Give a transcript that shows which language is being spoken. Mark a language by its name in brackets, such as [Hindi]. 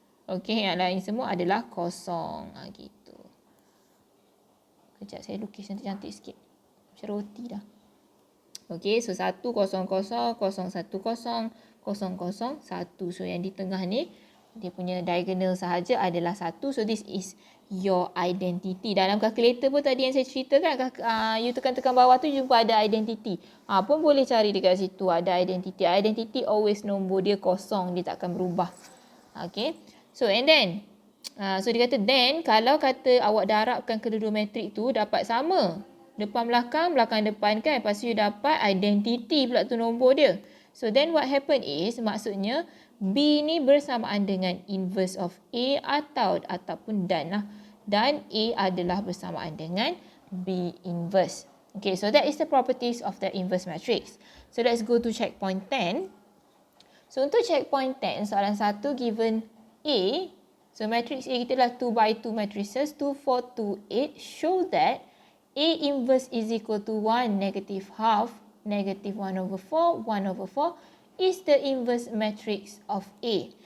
[Malay] Okay, yang lain semua adalah kosong. Gitu. Kejap saya lukis cantik-cantik sikit. Macam roti dah. Okay, so 1, 0, 0, 0, 1, 0, 0, 1. So yang di tengah ni, dia punya diagonal sahaja adalah 1. [English] So this is your identity. [Malay] Dalam calculator pun tadi yang saya ceritakan, you tekan-tekan bawah tu jumpa ada identity. Pun boleh cari dekat situ ada identity. Identity always nombor dia kosong, dia tak akan berubah. Okay, so and then, so dia kata then kalau kata awak darabkan kedua-dua matrik tu dapat sama. Depan belakang, belakang depan kan. Lepas tu you dapat identity pula tu nombor dia. [English] So then what happen is, [Malay] maksudnya B ni bersamaan dengan inverse of A ataupun dan lah. Dan A adalah bersamaan dengan B inverse. [English] Okay, so that is the properties of the inverse matrix. So let's go to checkpoint 10. [Malay] So untuk checkpoint 10, soalan 1 given A. So matrix A kita adalah 2 by 2 matrices, 2, 4, 2, 8. [English] Show that A inverse is equal to 1, negative half, negative 1 over 4, 1 over 4 is the inverse matrix of A.